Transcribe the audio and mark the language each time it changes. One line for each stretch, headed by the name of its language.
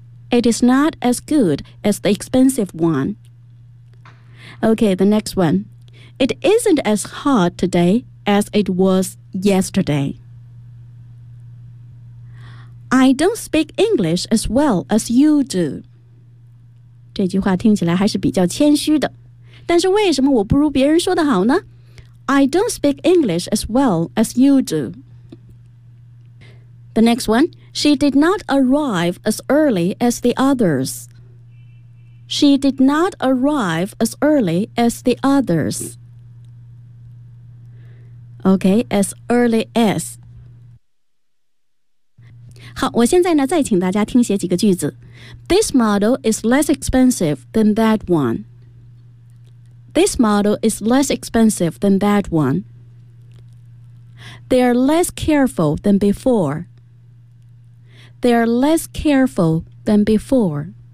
English: It is not as good as the expensive one. Okay, the next one. It isn't as hot today as it was yesterday. I don't speak English as well as you do.
Chinese: 这句话听起来还是比较谦虚的。但是为什么我不如别人说的好呢？
English: I don't speak English as well as you do. The next one. She did not arrive as early as the others. She did not arrive as early as the others. Okay, as early as.
Chinese: 好，我现在呢再请大家听写几个句子。
English: This model is less expensive than that one. This model is less expensive than that one. They are less careful than before. They are less careful than before.